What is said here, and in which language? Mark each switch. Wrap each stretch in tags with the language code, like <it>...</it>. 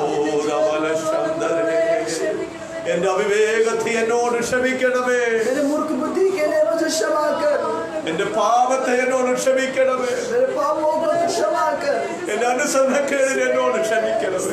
<ml>ഓ രവല ശങ്കരേ, എന്റെ അവിവേകത്തെ എന്നോട് ക്ഷമിക്കണമേ.</ml> <hi>मेरे मूर्ख बुद्धि के लिए मुझे क्षमा कर.</hi> <ml>എന്റെ പാപത്തെ എന്നോട് ക്ഷമിക്കണമേ.</ml> <hi>मेरे पापों को तू क्षमा कर.</hi> <ml>എന്റെ അനുസരണക്കേടിനെ എന്നോട് ക്ഷമിക്കണമേ.</ml>